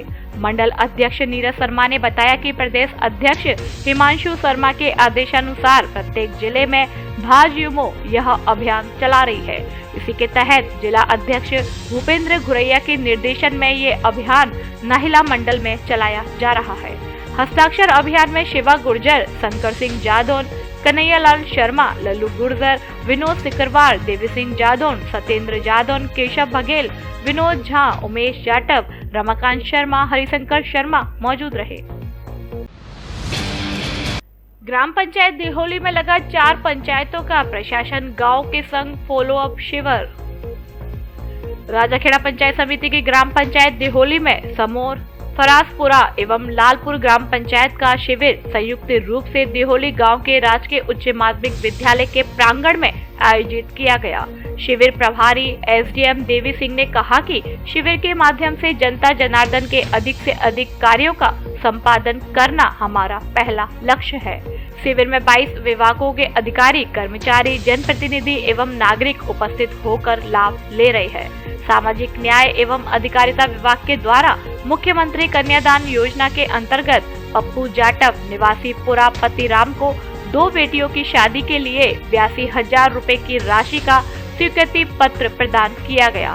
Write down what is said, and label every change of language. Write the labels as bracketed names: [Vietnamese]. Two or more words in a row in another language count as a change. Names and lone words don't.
[Hindi] मंडल अध्यक्ष नीरज शर्मा ने बताया कि प्रदेश अध्यक्ष हिमांशु शर्मा के आदेशानुसार प्रत्येक जिले में भाजयुमो यह अभियान चला रही है। इसी के तहत जिला अध्यक्ष भूपेंद्र घुरैया के निर्देशन में ये अभियान नाहिला मंडल में चलाया जा रहा है। हस्ताक्षर अभियान में शिवा गुर्जर, शंकर सिंह जादौन, कन्हैयालाल शर्मा, लल्लू गुर्जर, विनोद सिकरवार, देवी सिंह जादौन, सत्येंद्र जादौन, केशव बघेल, विनोद झा, उमेश जाटव, रमाकांत शर्मा, हरिशंकर शर्मा मौजूद रहे। ग्राम पंचायत दिहोली में लगा 4 पंचायतों का प्रशासन गांव के संग [English] follow up [Hindi] शिविर। राजाखेड़ा पंचायत समिति की ग्राम पंचायत दिहोली में समोर, फरासपुरा एवं लालपुर ग्राम पंचायत का शिविर संयुक्त रूप से दिहोली गांव के राजकीय उच्च माध्यमिक विद्यालय के प्रांगण में आयोजित किया गया। शिविर प्रभारी एसडीएम देवी सिंह ने कहा कि शिविर के माध्यम से जनता जनार्दन के अधिक से अधिक कार्यों का संपादन करना हमारा पहला लक्ष्य है। शिविर में 22 विभागों के अधिकारी, कर्मचारी, जनप्रतिनिधि एवं नागरिक उपस्थित होकर लाभ ले रहे हैं। सामाजिक न्याय एवं अधिकारिता विभाग के द्वारा मुख्यमंत्री कन्यादान योजना के अंतर्गत पप्पू जाटव निवासी पुरा पतिराम को 2 बेटियों की शादी के लिए 82,000 रुपए की राशि का स्वीकृति पत्र प्रदान किया गया।